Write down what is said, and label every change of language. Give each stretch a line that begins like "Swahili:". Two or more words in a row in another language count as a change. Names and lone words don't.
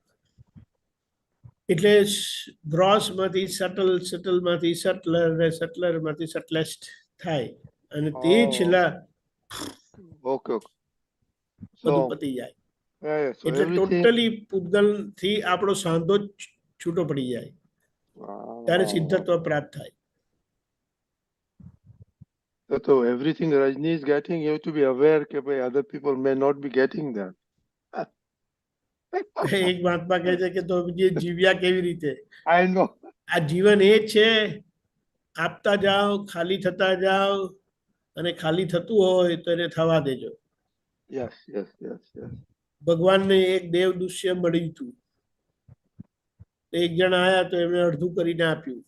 Gujarati: એટલે ગ્રોસ માંથી સટલ, સટલ માંથી સટલર ને સટલર માંથી સટલેસ્ટ થાય અને તે છેલ્લા
English: okay okay,
Gujarati: બધું પતી જાય. એટલે ટોટલી પૂતગલ થી આપણો સાંધો જ છૂટો પડી જાય, ત્યારે સિદ્ધત્વ પ્રાપ્ત થાય.
English: So everything Rajni is getting, you have to be aware that other people may not be getting that.
Gujarati: એક મહાત્મા કહે છે કે તો જે જીવ્યા કેવી રીતે?
English: I know.
Gujarati: આ જીવન એ છે, આપતા જાઓ, ખાલી થતા જાઓ, અને ખાલી થતું હોય તો એને થવા દેજો.
English: Yes, yes, yes, yes.
Gujarati: ભગવાનને એક દેવ દૃશ્ય મળ્યું હતું. એક જણા આયા તો એમને અડધું કરીને આપ્યું.